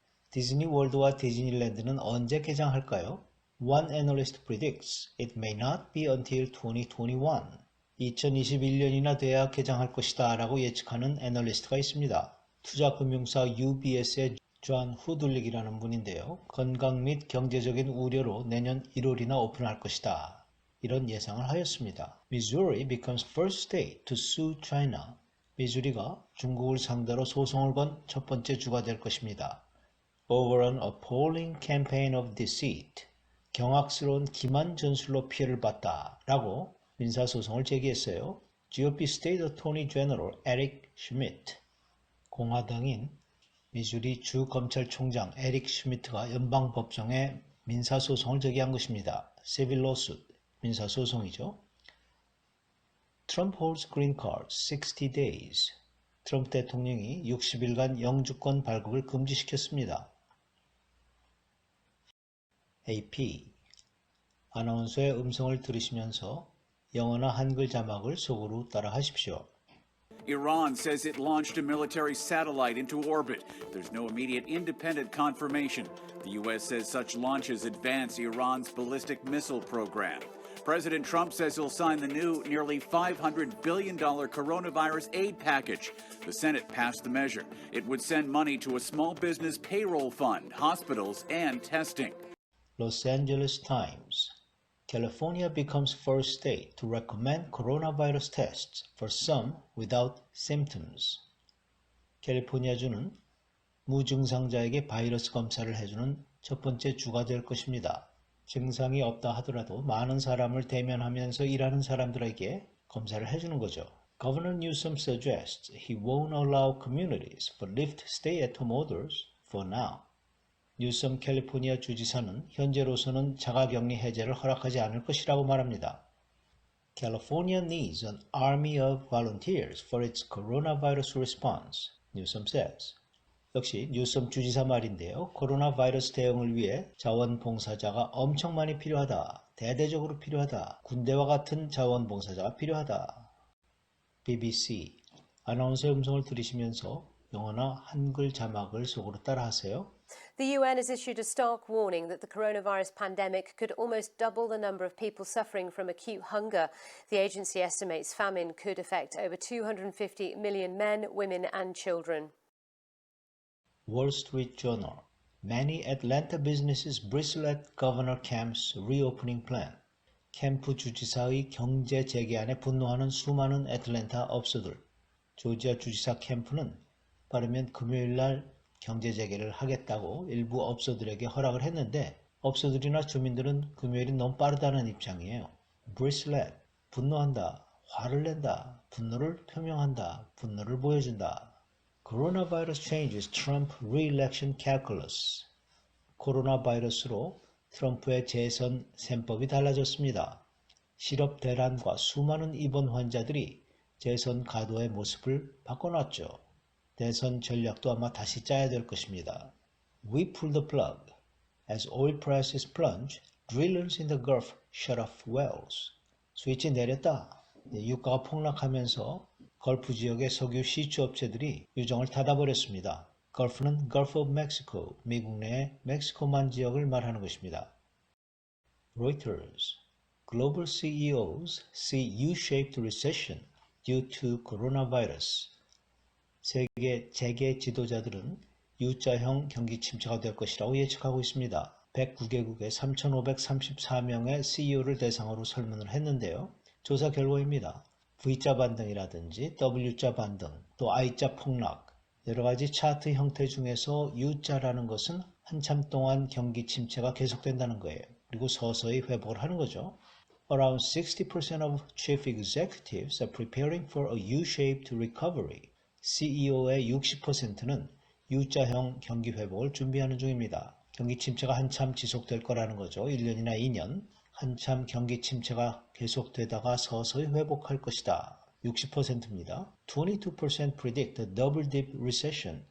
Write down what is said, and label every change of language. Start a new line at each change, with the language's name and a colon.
Korean: 디즈니 월드와 디즈니랜드는 언제 개장할까요?
English: One analyst predicts it may not be until 2021.
Korean: 2021년이나 돼야 개장할 것이다 라고 예측하는 애널리스트가 있습니다. 투자금융사 UBS의 존 후들릭이라는 분인데요. 건강 및 경제적인 우려로 내년 1월이나 오픈할 것이다. 이런 예상을 하였습니다.
English: Missouri becomes first state to sue China.
Korean: 미주리가 중국을 상대로 소송을 건 첫 번째 주가 될 것입니다.
English: Over an appalling campaign of deceit.
Korean: 경악스러운 기만 전술로 피해를 봤다 라고 민사소송을 제기했어요.
English: GOP State Attorney General 에릭 슈미트.
Korean: 공화당인 미주리 주 검찰총장 에릭 슈미트가 연방법정에 민사소송을 제기한 것입니다.
English: Civil lawsuit,
Korean: 민사소송이죠.
English: Trump holds green card 60 days.
Korean: 트럼프 대통령이 60일간 영주권 발급을 금지시켰습니다.
English: AP.
Korean: 아나운서의 음성을 들으시면서 영어나 한글 자막을 속으로 따라 하십시오.
English: Iran says it launched a military satellite into orbit. There's no immediate independent confirmation. The U.S. says such launches advance Iran's ballistic missile program. President Trump says he'll sign the new nearly $500 billion coronavirus aid package. The Senate passed the measure. It would send money to a small business payroll fund, hospitals, and testing. Los Angeles Times. California becomes first state to recommend coronavirus tests for some without symptoms.
Korean: 캘리포니아주는 무증상자에게 바이러스 검사를 해주는 첫 번째 주가 될 것입니다. 증상이 없다 하더라도 많은 사람을 대면하면서 일하는 사람들에게 검사를 해주는 거죠.
English: Governor Newsom suggests he won't allow communities for lift stay-at-home orders for now.
Korean: 뉴섬 캘리포니아 주지사는 현재로서는 자가격리 해제를 허락하지 않을 것이라고 말합니다.
English: California needs an army of volunteers for its coronavirus response, Newsom says.
Korean: 역시 뉴섬 주지사 말인데요. 코로나 바이러스 대응을 위해 자원봉사자가 엄청 많이 필요하다. 대대적으로 필요하다. 군대와 같은 자원봉사자가 필요하다. BBC. 아나운서의 음성을 들으시면서 영어나 한글 자막을 속으로 따라하세요.
English: The UN has issued a stark warning that the coronavirus pandemic could almost double the number of people suffering from acute hunger. The agency estimates famine could affect over 250 million men, women, and children. Wall Street Journal. Many Atlanta businesses bristle at Governor Kemp's reopening plan.
Korean: 캠프 주지사의 경제 재개안에 분노하는 수많은 애틀랜타 업소들. 조지아 주지사 캠프는 빠르면 금요일 날 경제 재개를 하겠다고 일부 업소들에게 허락을 했는데 업소들이나 주민들은 금요일이 너무 빠르다는 입장이에요.
English: bristle at,
Korean: 분노한다, 화를 낸다, 분노를 표명한다, 분노를 보여준다.
English: Coronavirus changes Trump re-election calculus.
Korean: 코로나 바이러스로 트럼프의 재선 셈법이 달라졌습니다. 실업 대란과 수많은 입원 환자들이 재선 가도의 모습을 바꿔놨죠. 대선 전략도 아마 다시 짜야 될 것입니다.
English: We pull the plug. As oil prices plunge, drillers in the Gulf shut off wells.
Korean: 스위치 내렸다. 유가가 폭락하면서 걸프 지역의 석유 시추 업체들이 유정을 닫아버렸습니다. 걸프는 Gulf of Mexico, 미국 내 멕시코만 지역을 말하는 것입니다.
English: Reuters. Global CEOs see U-shaped recession due to coronavirus.
Korean: 세계 재계 지도자들은 U자형 경기 침체가 될 것이라고 예측하고 있습니다. 109개국의 3,534명의 CEO를 대상으로 설문을 했는데요. 조사 결과입니다. V자 반등이라든지 W자 반등, 또 I자 폭락, 여러가지 차트 형태 중에서 U자라는 것은 한참 동안 경기 침체가 계속된다는 거예요. 그리고 서서히 회복을 하는 거죠.
English: Around 60% of chief executives are preparing for a U-shaped recovery.
Korean: CEO의 60%는 U자형 경기 회복을 준비하는 중입니다. 경기 침체가 한참 지속될 거라는 거죠. 1년이나 2년. 한참 경기 침체가 계속되다가 서서히 회복할 것이다. 60%입니다.
English: 22% predict a double dip recession.